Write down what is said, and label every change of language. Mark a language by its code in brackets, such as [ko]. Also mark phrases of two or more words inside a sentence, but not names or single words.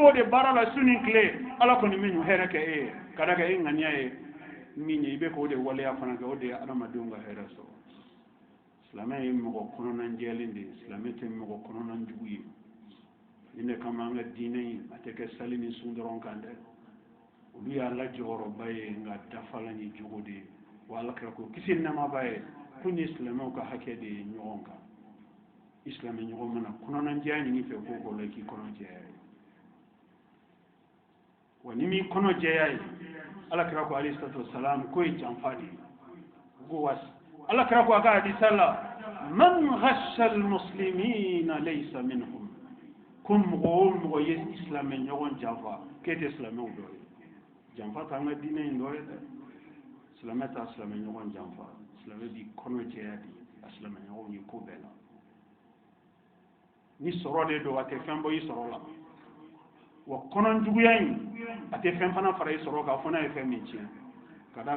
[bm] b'o de baara la su ni tile ala kɔni bɛ hɛrɛ kɛ e ye ka da kɛ e ŋaniya ye min ye i bɛ k'o de waleya fana kɛ o de ye adamadenw ka hɛrɛ sɔrɔ silamɛ ye mɔgɔ kɔnɔna jɛlen de ye silamɛ tɛ mɔgɔ kɔnɔna jugu ye nin de kama an ka diinɛ in a tɛ kɛ sali ni sun dɔrɔn kan dɛ olu y'a la jɔyɔrɔba ye nka dafalan ye jogo de ye wa ala kira ko kisi nɛmaba ye ko ni silamɛw ka hakɛ de ye ɲɔgɔn kan i silamɛ ɲɔgɔn mana kɔnɔna jɛya ɲini fɛ ko k'o la i k'i kɔnɔ jɛya ye wa ni m'i kɔnɔ jɛya ye ala kira ko [ar] عليه الصلاة والسلام [bm] ko ye janfa de ye ko wasi ala kira ko a ka hadisa la [ar] من غش المسلمين ليس منهم [bm] ko mɔgɔ o mɔgɔ ye silamɛ ɲɔgɔn janfa k'e tɛ silamɛw dɔ ye janfa t'an ka diinɛ in dɔ ye dɛ silamɛ t'a silamɛ ɲɔgɔn janfa silamɛ b'i kɔnɔ jɛya de a silamɛ ɲɔgɔn ye ko bɛɛ la ni sɔrɔ de don a tɛ fɛn bɔ i sɔrɔ la wa kɔnɔ juguya in a tɛ fɛn fana fara i sɔrɔ kan fo n'a ye fɛn min tiɲɛ ka d'a